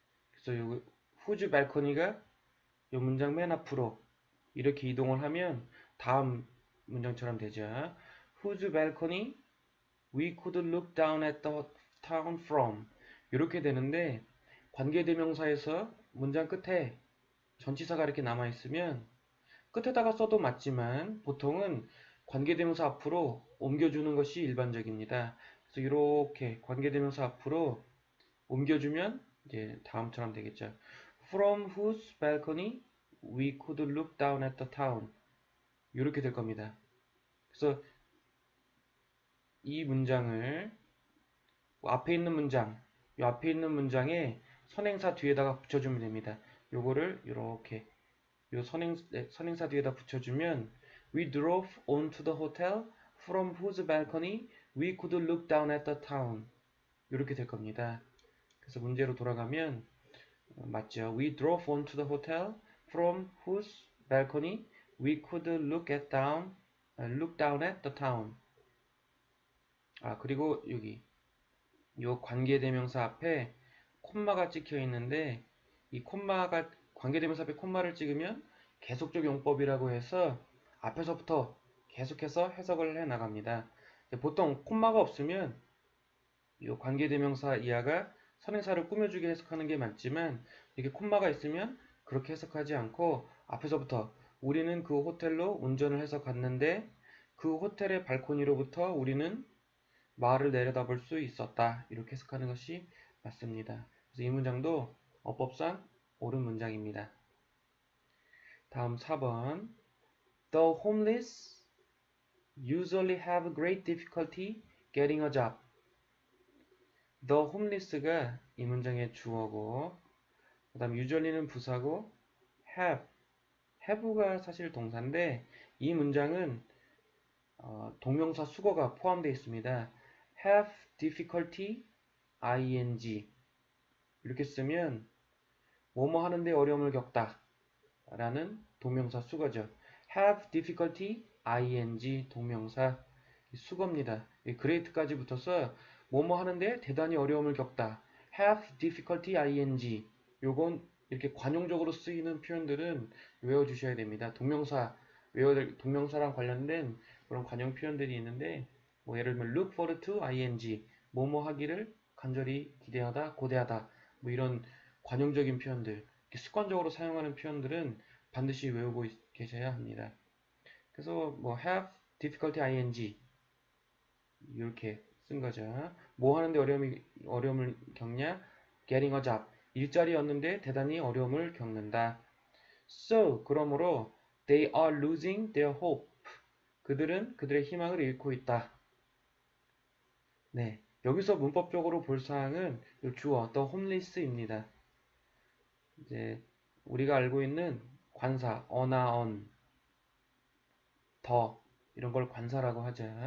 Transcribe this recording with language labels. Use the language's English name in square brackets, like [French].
[Korean] 그래서 요 whose balcony가 요 문장 맨 앞으로 이렇게 이동을 하면 다음 문장처럼 되죠. [English] Whose balcony we could look down at the town from. [Korean] 이렇게 되는데, 관계대명사에서 문장 끝에 전치사가 이렇게 남아있으면 끝에다가 써도 맞지만 보통은 관계대명사 앞으로 옮겨주는 것이 일반적입니다. 그래서 이렇게 관계대명사 앞으로 옮겨주면 이제 다음처럼 되겠죠. [English] From whose balcony we could look down at the town. [Korean] 이렇게 될 겁니다. 그래서 이 문장을 앞에 있는 문장, 이 앞에 있는 문장에 선행사 뒤에다가 붙여주면 됩니다. 요거를 이렇게 요 선행사 뒤에다 붙여주면 [English] We drove onto the hotel from whose balcony we could look down at the town. [Korean] 이렇게 될 겁니다. 그래서 문제로 돌아가면 맞죠. [English] We drove onto the hotel from whose balcony we could look down at the town. [Korean] 그리고 여기 요 관계대명사 앞에 콤마가 찍혀 있는데, 이 콤마가 관계대명사 앞에 콤마를 찍으면 계속적 용법이라고 해서 앞에서부터 계속해서 해석을 해 나갑니다. 보통 콤마가 없으면 이 관계대명사 이하가 선행사를 꾸며주게 해석하는 게 맞지만, 이렇게 콤마가 있으면 그렇게 해석하지 않고 앞에서부터 우리는 그 호텔로 운전을 해서 갔는데 그 호텔의 발코니로부터 우리는 마을을 내려다볼 수 있었다. 이렇게 해석하는 것이 맞습니다. 그래서 이 문장도 어법상 옳은 문장입니다. 다음 4번. [English] The homeless usually have great difficulty getting a job. [Korean] The homeless가 이 문장의 주어고, 그 다음 usually는 부사고, have가 사실 동사인데 이 문장은 동명사 수거가 포함되어 있습니다. have difficulty ing 이렇게 쓰면 뭐뭐 하는데 어려움을 겪다 라는 동명사 수거죠. have difficulty ing 동명사 수거입니다. great까지 붙어서 뭐뭐 하는데 대단히 어려움을 겪다. have difficulty ing 요건 이렇게 관용적으로 쓰이는 표현들은 외워주셔야 됩니다. 동명사랑 관련된 그런 관용 표현들이 있는데 뭐 예를 들면 look forward to ing 뭐뭐 하기를 간절히 기대하다, 고대하다 뭐 이런 관용적인 표현들 습관적으로 사용하는 표현들은 반드시 외우고 계셔야 합니다. 그래서 뭐 have difficulty ing 이렇게 쓴 거죠. 뭐 하는데 어려움을 겪냐? [English] getting a job. [Korean] 일자리 얻는데 대단히 어려움을 겪는다. [English] So, [Korean] 그러므로 [English] they are losing their hope. [Korean] 그들은 그들의 희망을 잃고 있다. 네. 여기서 문법적으로 볼 사항은 이 주어, the homeless입니다. 이제 우리가 알고 있는 관사, 어나 언, 더 이런 걸 관사라고 하죠.